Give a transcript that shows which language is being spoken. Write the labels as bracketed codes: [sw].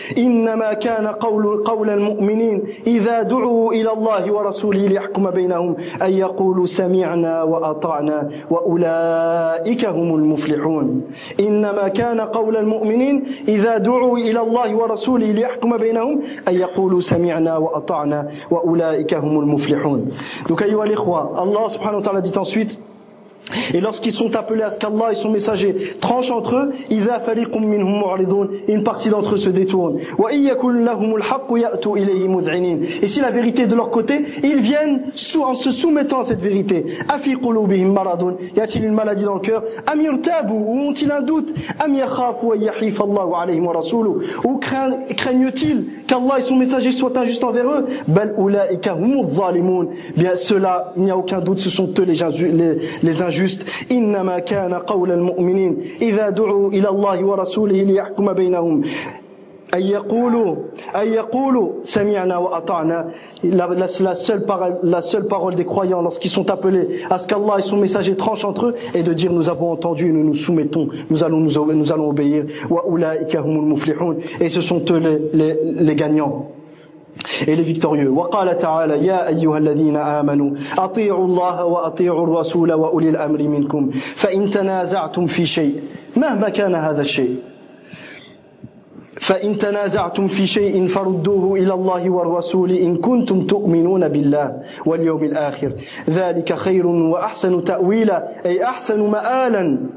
[ar] إنما كان قول المؤمنين إذا دعوا إلى الله ورسوله ليحكم بينهم أن يقولوا سمعنا وأطعنا وأولئك هم المفلحون إنما كان قول المؤمنين إذا دعوا إلى الله ورسوله ليحكم بينهم أن يقولوا سمعنا وأطعنا وأولئك هم المفلحون. [fr] Donc [ar] أيها الإخوة, الله سبحانه وتعالى [fr] dit ensuite: et lorsqu'ils sont appelés à ce qu'Allah et son messager tranchent entre eux, [ar] idha fariqum minhum mu'ridun, [fr] une partie d'entre eux se détourne. [ar] Wa in yakul lahum al-haq ya'tu ilayhi mud'inin, [fr] et si la vérité est de leur côté, ils viennent en se soumettant à cette vérité. [ar] Afi qulubihim maradun, [fr] y a-t-il une maladie dans le cœur? [ar] Am yartabu, [fr] ou ont-ils un doute? [ar] Am yakhafu wa yahif Allah alayhim wa rasuluhu, [fr] ou craignent-ils qu'Allah et son messager soient injustes envers eux? [ar] Bal ulaika hum adh-dhalimun, [fr] bien cela, il n'y a aucun doute, ce sont eux les injuste. [ar] إنما كان قول المؤمنين إذا دعوا إلى الله ورسوله ليحكم بينهم أن يقولوا سمعنا وأطعنا. [fr] La seule parole des croyants lorsqu'ils sont appelés à ce qu'Allah et son messager tranchent entre eux est de dire: nous avons entendu et nous nous soumettons, nous allons obéir. [ar] وأولئك هم المفلحون, [fr] et ce sont eux les gagnants et les victorieux. [ar] وقال تعالى يا أيها الذين آمنوا أطيعوا الله وأطيعوا الرسول وأولي الأمر منكم فإن تنازعتم في شيء مهما كان هذا الشيء فإن تنازعتم في شيء فردوه إلى الله والرسول إن كنتم تؤمنون بالله واليوم الآخر ذلك خير وأحسن تأويلا أي أحسن مآلا.